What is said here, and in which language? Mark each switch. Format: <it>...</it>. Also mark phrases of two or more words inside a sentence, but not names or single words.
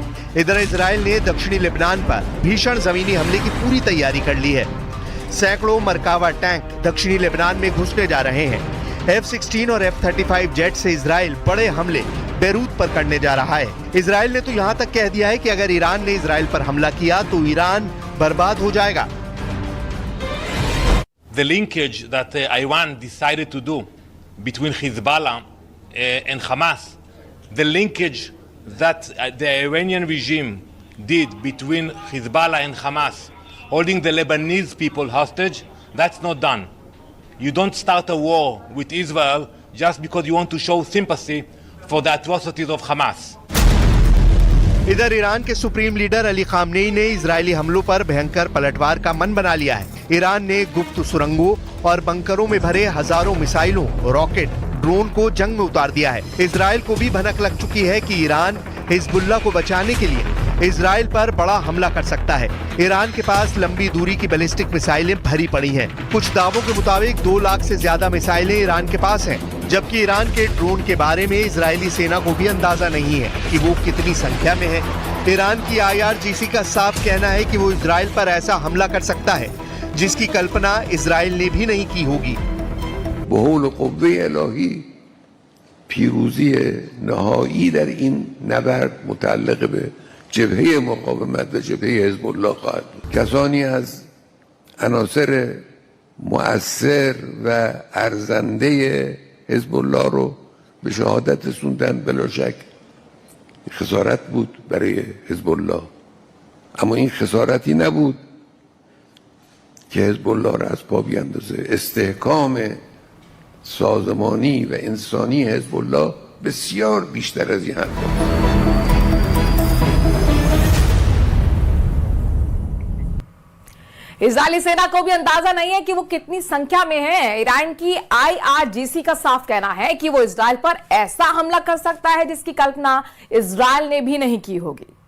<hi>इधर इजराइल ने दक्षिणी लेबनान पर भीषण जमीनी हमले की पूरी तैयारी कर ली है। सैकड़ों मरकावा टैंक दक्षिणी लेबनान में घुसने जा रहे हैं। F-16 और F-35 जेट से इजराइल बड़े हमले बेरूत पर करने जा रहा है। इजराइल ने तो यहाँ तक कह दिया है कि अगर ईरान ने इजराइल पर हमला किया तो ईरान बर्बाद हो जाएगा।</hi> <en>The linkage that Iran decided to do between Hezbollah and Hamas, the linkage that the Iranian regime did between Hezbollah and Hamas holding the Lebanese people hostage. That's not done. You don't start a war with Israel just because you want to show sympathy for the atrocities of Hamas.</en> <hi>इधर ईरान के सुप्रीम लीडर अली खामनेई ने इजरायली हमलों पर भयंकर पलटवार का मन बना लिया है। ईरान ने गुप्त सुरंगों और बंकरों में भरे हजारों मिसाइलों, रॉकेट, ड्रोन को जंग में उतार दिया है। इजरायल को भी भनक लग चुकी है कि ईरान हिजबुल्लाह को बचाने के लिए इजरायल पर बड़ा हमला कर सकता है। ईरान के पास लंबी दूरी की बैलिस्टिक मिसाइलें भरी पड़ी हैं। कुछ दावों के मुताबिक 2 लाख से ज्यादा मिसाइलें ईरान के पास हैं, जबकि ईरान के ड्रोन के बारे में इजरायली सेना को भी अंदाजा नहीं है कि वो कितनी संख्या में है। ईरान की IRGC का साफ कहना है कि वो इजरायल पर ऐसा हमला कर सकता है जिसकी कल्पना इजरायल ने भी नहीं की होगी।</hi> <fa>بحول قوه الهی پیروزی نهایی در این نبرد متعلق به جبهه مقاومت و جبهه حزب الله خواهد بود. کسانی از عناصر مؤثر و ارزنده حزب الله رو به شهادت رسوندن، بلا شک خسارت بود برای حزب الله، اما این خسارتی نبود که حزب الله را از پا بیندازه. استحکام سازمانی و انسانی حزب الله بسیار بیشتر از این حرف است.</fa> <hi>इजरायली सेना को भी अंदाजा नहीं है कि वो कितनी संख्या में है। ईरान की IRGC का साफ कहना है कि वो इजरायल पर ऐसा हमला कर सकता है जिसकी कल्पना इजरायल ने भी नहीं की होगी।</hi>